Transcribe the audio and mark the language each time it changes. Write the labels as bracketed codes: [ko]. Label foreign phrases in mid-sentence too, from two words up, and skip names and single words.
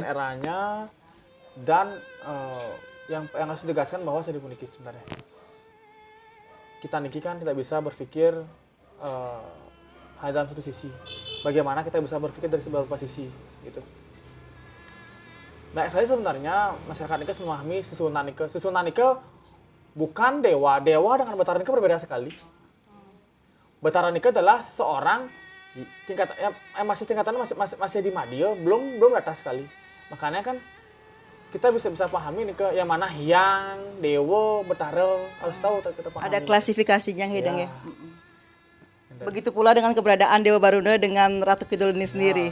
[id] Masa dan eranya dan yang harus ditegaskan bahwa saya dipuniki sebenarnya. Kita niki kan tidak bisa berpikir hanya dalam satu sisi. Bagaimana kita bisa berpikir dari beberapa sisi gitu. Nah, saya sebenarnya masyarakat niki memahami Susunan niki. Susunan niki bukan dewa. Dewa dengan Batara niki berbeda sekali. Batara niki adalah seorang tingkatannya masih di Madia, belum di atas sekali. Makanya kan kita bisa pahami nih ke yang mana Hyang, Dewa, Betara, harus tahu kita pahami. Ada klasifikasinya hidang ya. Begitu pula dengan keberadaan Dewa Baruna dengan Ratu Kidul ini sendiri.